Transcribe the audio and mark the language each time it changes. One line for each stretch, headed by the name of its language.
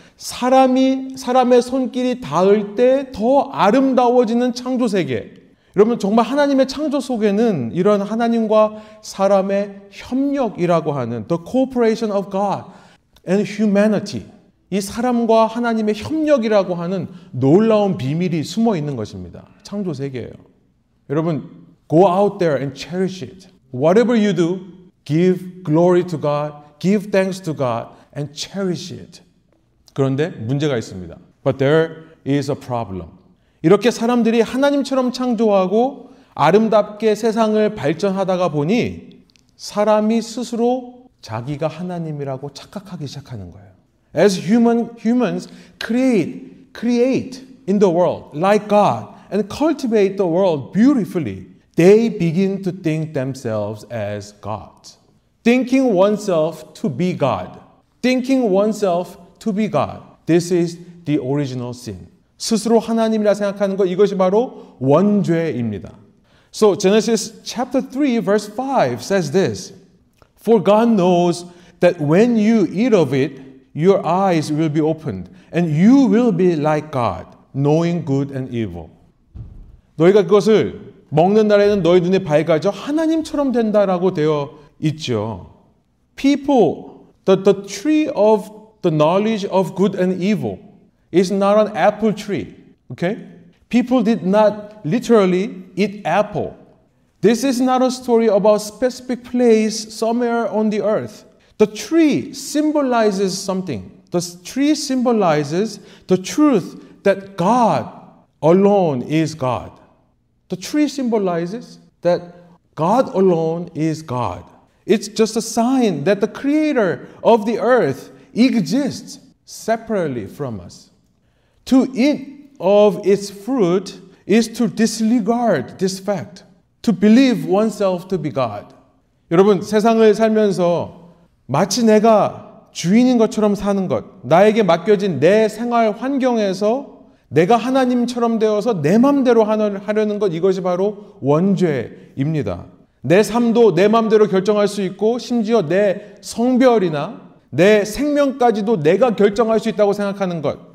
Korean: 사람의 손길이 닿을 때 더 아름다워지는 창조 세계. 여러분 정말 하나님의 창조 속에는 이런 하나님과 사람의 협력이라고 하는
English: The cooperation of God and humanity,
Korean: 이 사람과 하나님의 협력이라고 하는 놀라운 비밀이 숨어 있는 것입니다. 창조 세계예요. 여러분
English: go out there and cherish it. Whatever you do, give glory to God, give thanks to God and cherish it.
Korean: 그런데 문제가 있습니다.
English: But there is a problem.
Korean: 이렇게 사람들이 하나님처럼 창조하고 아름답게 세상을 발전하다가 보니 사람이 스스로 자기가 하나님이라고 착각하기 시작하는 거예요.
English: As humans create in the world like God and cultivate the world beautifully, they begin to think themselves as gods. Thinking oneself to be God. Thinking oneself to be God. This is the original sin.
Korean: 스스로 하나님이라 생각하는 것, 이것이 바로 원죄입니다.
English: So Genesis chapter 3 verse 5 says this. For God knows that when you eat of it, your eyes will be opened and you will be like God, knowing good and evil.
Korean: 너희가 그것을 먹는 날에는 너희 눈이 밝아져 하나님처럼 된다라고 되어 있죠.
English: People, the tree of the knowledge of good and evil is not an apple tree. Okay? People did not literally eat apple. This is not a story about a specific place somewhere on the earth. The tree symbolizes something. The tree symbolizes the truth that God alone is God. The tree symbolizes that God alone is God. It's just a sign that the creator of the earth exists separately from us. To eat of its fruit is to disregard this fact, to believe oneself to be God.
Korean: 여러분, 세상을 살면서 마치 내가 주인인 것처럼 사는 것, 나에게 맡겨진 내 생활 환경에서 내가 하나님처럼 되어서 내 맘대로 하려는 것, 이것이 바로 원죄입니다. 내 삶도 내 맘대로 결정할 수 있고 심지어 내 성별이나 내 생명까지도 내가 결정할 수 있다고 생각하는 것.